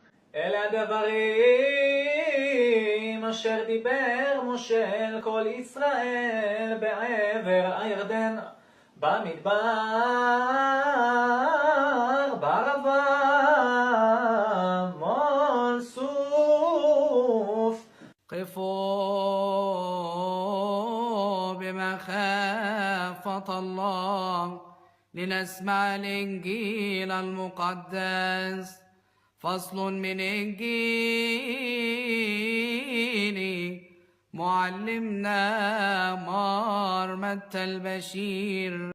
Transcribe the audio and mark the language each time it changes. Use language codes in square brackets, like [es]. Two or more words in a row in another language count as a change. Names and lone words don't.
[he] אלה הדברים אשר דיבר משה אל כל ישראל בעבר הירדן, במדבר, בערבה, מול סוף. [ar] قفوا بمخافة الله لنسمع الإنجيل المقدس. فصل من إنجيل معلمنا مار متى البشير.